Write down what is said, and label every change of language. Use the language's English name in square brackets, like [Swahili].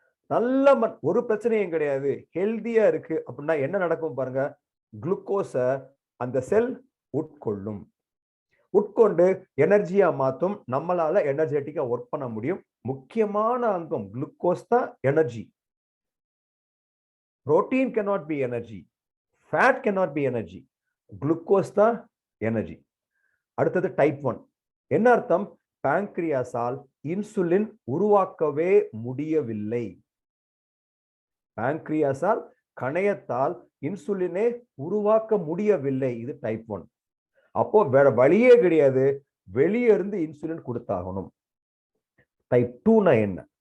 [Tamil] நல்ல ஒரு பிரச்சனையும் கிடையாது, ஹெல்தியா இருக்கு அப்படின்னா என்ன நடக்கும் பாருங்க? குளுக்கோஸ அந்த செல் உட்கொள்ளும். உட்கொண்டு எனர்ஜியா மாத்தும். நம்மளால எனர்ஜெட்டிக்கா ஒர்க் பண்ண முடியும். முக்கியமான அங்கம் குளுக்கோஸ் தான் energy. [English] protein cannot be energy, fat cannot be energy, [Tamil] glucose தான் எனர்ஜி. அடுத்தது டைப் 1. என்ன அர்த்தம்? பாங்க்ரியாஸால் இன்சுலின் உருவாக்கவே முடியவில்லை. பாங்க்ரியாஸால் கணையத்தால் இன்சுலினை உருவாக்க முடியவில்லை. இது டைப் 1. அப்போ வேற வழியே கிடையாது, வெளியே இருந்து இன்சுலின் கொடுத்தாகணும். டைப் 2னா என்ன?